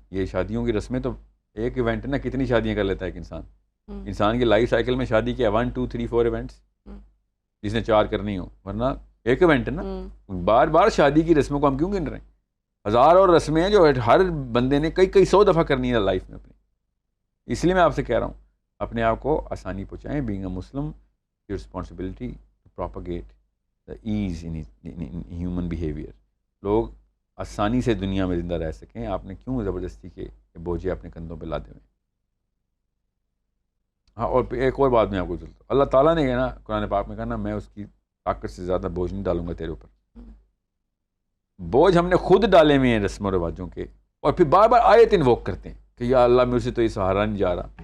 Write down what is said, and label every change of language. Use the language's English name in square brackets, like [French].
[Urdu] یہ شادیوں کی رسمیں تو ایک ایونٹ ہے نا, کتنی شادیاں کر لیتا ہے ایک انسان کی لائف سائیکل میں شادی کیا 1 2 3 4 ایونٹس, جس نے 4 کرنی ہو, ورنہ ایک ایونٹ ہے نا. بار بار شادی کی رسموں کو ہم کیوں گن رہے ہیں؟ ہزار اور رسمیں ہیں جو ہر بندے نے کئی 100 دفعہ کرنی ہے لائف میں اپنی. اس لیے میں آپ سے کہہ رہا ہوں اپنے آپ کو آسانی پہنچائیں. [English] Being a Muslim your responsibility to propagate the ease in human behaviour. [Urdu] لوگ آسانی سے دنیا میں زندہ رہ سکیں. آپ نے کیوں زبردستی کے بوجھے اپنے کندھوں پہ لادے ہوئے؟ ہاں, اور ایک اور بات میں آپ کو چلتا ہوں, اللہ تعالیٰ نے کہنا قرآن پاک میں کہنا میں اس کی طاقت سے زیادہ بوجھ نہیں ڈالوں گا تیرے اوپر. بوجھ ہم نے خود ڈالے ہوئے ہیں رسم و رواجوں کے, اور پھر بار بار آیت انووک کرتے ہیں کہ یا اللہ میرے سے تو یہ سہارا نہیں جا رہا.